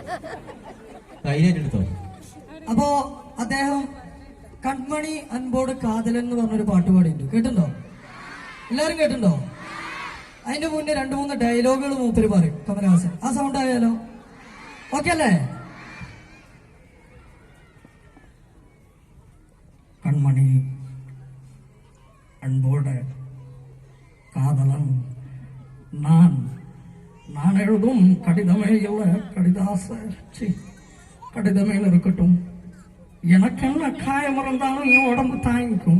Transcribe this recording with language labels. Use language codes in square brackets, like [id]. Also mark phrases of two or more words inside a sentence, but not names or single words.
[ml] അപ്പോ അദ്ദേഹം കൺമണി അൻപോട് കാതലൻ എന്ന് പറഞ്ഞൊരു പാട്ട് പാടിയിട്ടുണ്ട്. കേട്ടിട്ടുണ്ടോ? എല്ലാരും കേട്ടിട്ടുണ്ടോ? അതിന്റെ മുന്നേ 2-3 ഡയലോഗുകൾ മൂപ്പര് പറയും കമലഹാസൻ. ആ സൗണ്ട് ആയാലോ? ഓക്കെ അല്ലേ? [ta] കൺമണി அன்போடு காதலன் நான் எழுதும் கடிதமே இல்லை, கடிதமே இருக்கட்டும். எனக்கு என்ன காயம் இருந்தாலும் என் உடம்பு தாங்கிக்கும்.